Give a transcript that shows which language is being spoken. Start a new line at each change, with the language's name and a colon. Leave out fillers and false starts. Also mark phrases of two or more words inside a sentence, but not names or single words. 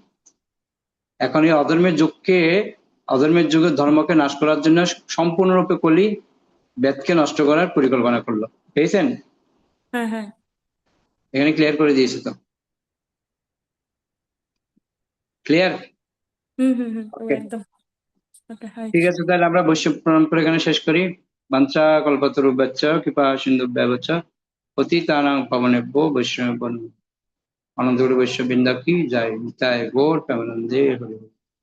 Bangla: এখন এই অধর্মের যুগে ধর্মকে নাশ করার জন্য সম্পূর্ণরূপে কলি বেদকে নষ্ট করার পরিকল্পনা করলো। পেয়েছেন? হ্যাঁ, হ্যাঁ। এখানে ক্লিয়ার করে দিয়েছে তো, ক্লিয়ার? হুম, হুম, হুম, ও ওকে, একদম। ওকে, হাই ঠিক কৃষ্ণ। আছে, তাহলে আমরা বৈশ্ব প্রণাম করে এখানে শেষ করি।
Sanskrit: বাঞ্ছা কল্পতরুভ্যশ্চ কৃপা সিন্ধুভ্যেব চ পতিতানাং পাবনেভ্যো বৈষ্ণবেভ্যো নমঃ।
Bangla: আনন্দগুরু বৈশ্য বৃন্দা কি জয়। নিতাই গৌর প্রেমানন্দে হরি।